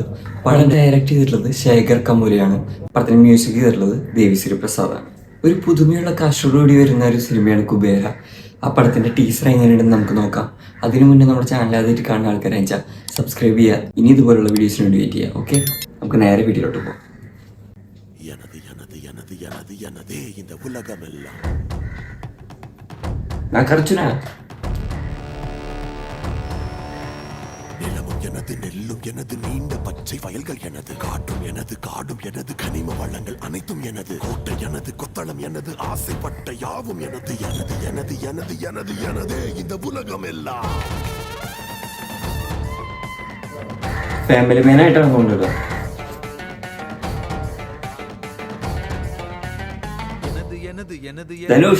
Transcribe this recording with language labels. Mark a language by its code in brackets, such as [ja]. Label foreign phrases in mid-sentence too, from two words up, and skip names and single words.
[ml] പടം ഡയറക്റ്റ് ചെയ്തിട്ടുള്ളത് ശേഖർ കമൂലയാണ്. പടത്തിന് മ്യൂസിക് ചെയ്തിട്ടുള്ളത് ദേവിശ്രീ പ്രസാദാണ്. ഒരു പുതുമയുള്ള കാസ്റ്റോടുകൂടി വരുന്ന ഒരു സിനിമയാണ് കുബേര. ആ പടത്തിൻ്റെ ടീസർ എങ്ങനെയുണ്ടെന്ന് നമുക്ക് നോക്കാം. അതിനു മുന്നേ നമ്മുടെ ചാനൽ ആദ്യമായിട്ട് കാണുന്ന ആൾക്കാരെ വെച്ചാൽ സബ്സ്ക്രൈബ് ചെയ്യുക. ഇനി ഇതുപോലുള്ള വീഡിയോസിന് വേണ്ടി വെയിറ്റ് ചെയ്യുക. ഓക്കെ, നമുക്ക് നേരെ വീഡിയോയിലോട്ട് പോകാം. [ta] இந்த உலகமெல்லாம் [ml] നാഗാർജുന, [ta] நிலமும் எனது, நெல்லும் எனது, நீண்ட பச்சை வயல்கள் எனது, காற்றும் எனது, காடும் எனது, கனிம வளங்கள் அனைத்தும் எனது, கோட்டை எனது, கொத்தளம் எனது, ஆசைப்பட்ட யாவும் எனது, எனது எனது எனது எனது எனதே இந்த உலகம் எல்லாம். [en] family man [ml] ആയിട്ടാണ് തോന്നുന്നത്. ധനുഷ്,